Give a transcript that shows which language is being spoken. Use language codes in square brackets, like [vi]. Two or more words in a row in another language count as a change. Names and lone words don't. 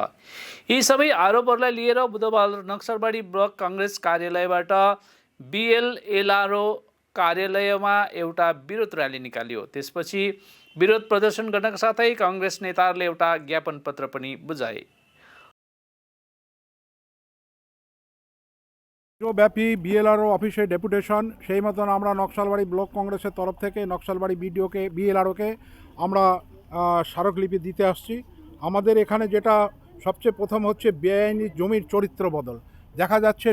[ne] यी सबै आरोपहरूलाई लिएर बुधबार नक्सलबाडी ब्लक कांग्रेस कार्यालयबाट बीएलएलआरओ कार्यालयमा एउटा विरोध र्याली निकालियो। त्यसपछि विरोध प्रदर्शन गर्नका साथै कांग्रेस नेताहरूले एउटा ज्ञापन पत्र पनि बुझाए। [bn] ব্যাপী বিএলআরও অফিসে ডেপুটেশন সেই মতন আমরা নকশালবাড়ি ব্লক কংগ্রেসের তরফ থেকে নকশালবাড়ি বিডিওকে বিএলআরওকে আমরা স্মারকলিপি দিতে আসছি। আমাদের এখানে যেটা সবচেয়ে প্রথম হচ্ছে বেআইনি জমির চরিত্র বদল দেখা যাচ্ছে।